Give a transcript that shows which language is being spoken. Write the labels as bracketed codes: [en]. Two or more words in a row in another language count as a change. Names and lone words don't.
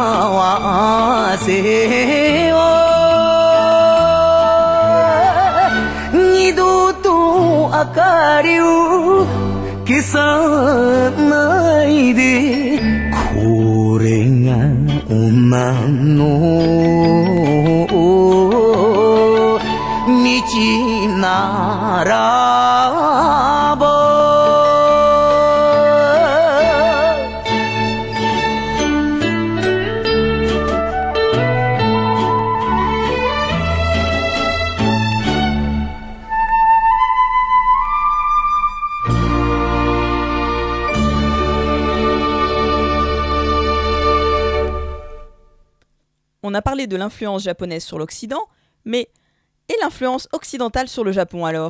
[ja] せを二度と明かりを消さないでこれが女の道ならば [fr] On a parlé de l'influence japonaise sur l'Occident, mais et l'influence occidentale sur le Japon alors?